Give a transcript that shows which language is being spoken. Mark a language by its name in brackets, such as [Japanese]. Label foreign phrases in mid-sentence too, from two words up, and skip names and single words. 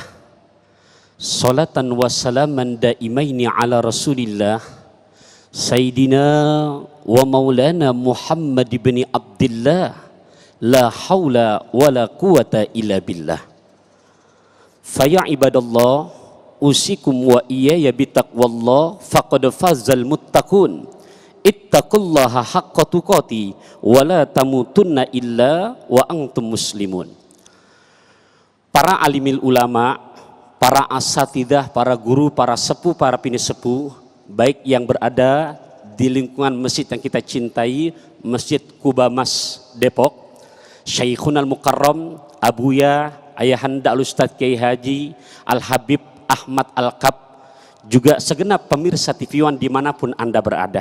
[Arabic] صلاة وسلاما دائمين على رسول الله سيدنا ومولانا محمد بن عبد الله لا حول ولا قوة إلا بالله. فيا عباد الله أوصيكم وإياي بتقوى الله فقد فاز المتقون. اتقوا الله حق تقاته ولا تموتن إلا وأنتم مسلمون. [Indonesian] Para alimil ulama, para asatidah, para guru, para sepuh, para pinisepuh, baik yang berada di lingkungan masjid yang kita cintai, Masjid Kuba Mas Depok, [Arabic] شيخنا المكرم, [Indonesian] Abuya, Ayahanda Al-Ustadz Kiai Haji Al-Habib Ahmad Al-Kaf, juga segenap pemirsa TV One dimanapun Anda berada.